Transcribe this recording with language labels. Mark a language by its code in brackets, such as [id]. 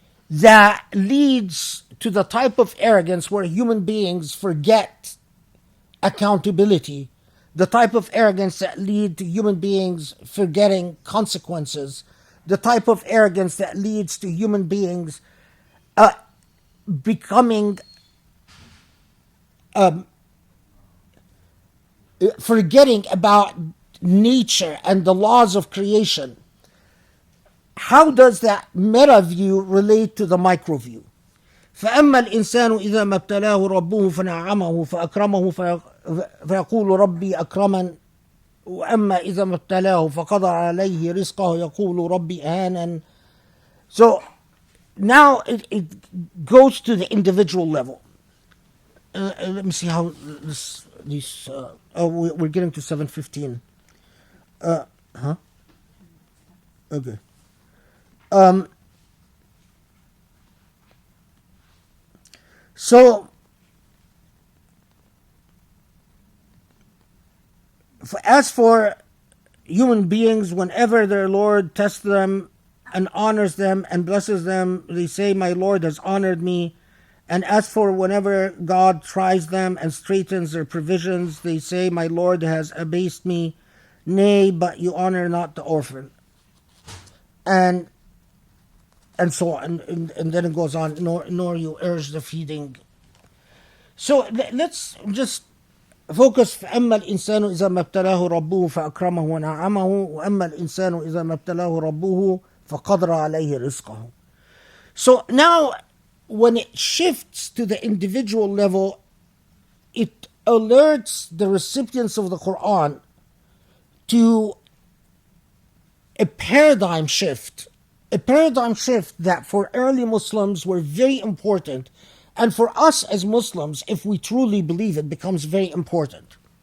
[en] that leads to the type of arrogance where human beings forget accountability, the type of arrogance that lead to human beings forgetting consequences, the type of arrogance that leads to human beings becoming forgetting about nature and the laws of creation. How does that meta view relate to the micro view? [ar] فأما الإنسان إذا ما ابتلاه ربه فنعمه فأكرمه فيقول ربي أكرمن وأما إذا ما ابتلاه فقدر عليه رزقه يقول ربي أهانن. [en] So now it goes to the individual level. Let me see how these. We're getting to 7:15. Okay. So, as for human beings, whenever their Lord tests them and honors them and blesses them, they say, "My Lord has honored me." And as for whenever God tries them and straightens their provisions, they say, "My Lord has abased me." Nay, but you honor not the orphan. And so on. And then it goes on, nor you urge the feeding. So let's just focus. [ar] فأما الإنسان إذا ما ابتلاه ربه فأكرمه ونعمه وأما الإنسان إذا ما ابتلاه ربه فقدر عليه رزقه. [en] So now, when it shifts to the individual level, it alerts the recipients of the Quran to a paradigm shift that for early Muslims were very important, and for us as Muslims, if we truly believe it, becomes very important.